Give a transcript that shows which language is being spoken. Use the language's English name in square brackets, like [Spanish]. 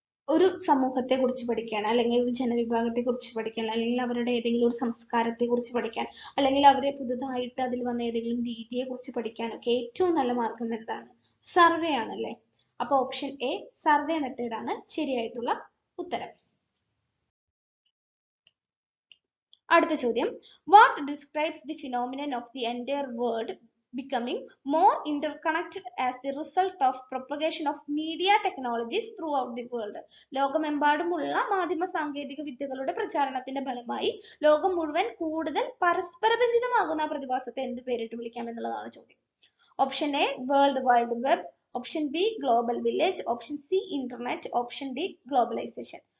[Malayalam] ഒരു സമൂഹത്തെ കുറിച്ച് പഠിക്കാൻ, അല്ലെങ്കിൽ ഒരു ജനവിഭാഗത്തെ കുറിച്ച് പഠിക്കാൻ, അല്ലെങ്കിൽ അവരുടെ ഏതെങ്കിലും ഒരു സംസ്കാരത്തെ കുറിച്ച് പഠിക്കാൻ, അല്ലെങ്കിൽ അവരെ പുതുതായിട്ട് അതിൽ വന്ന ഏതെങ്കിലും രീതിയെ കുറിച്ച് പഠിക്കാനൊക്കെ ഏറ്റവും നല്ല മാർഗം എന്താണ്? സർവേ ആണല്ലേ? അപ്പൊ ഓപ്ഷൻ എ, സർവേ മെത്തേഡ് ആണ് ശരിയായിട്ടുള്ള ഉത്തരം. അടുത്ത ചോദ്യം, [English] What describes the phenomenon of the entire world becoming more interconnected as the result of propagation of media technologies throughout the world. [Malayalam] ലോകമെമ്പാടുമുള്ള മാധ്യമ സാങ്കേതിക വിദ്യകളുടെ പ്രചാരണത്തിന്റെ ഫലമായി ലോകം മുഴുവൻ കൂടുതൽ പരസ്പര ബന്ധിതമാകുന്ന പ്രതിഭാസത്തെ എന്ത് പേരിട്ട് വിളിക്കാം എന്നുള്ളതാണ് ചോദ്യം. Option A, world wide web. Option B, global village. Option C, internet. Option D, globalisation.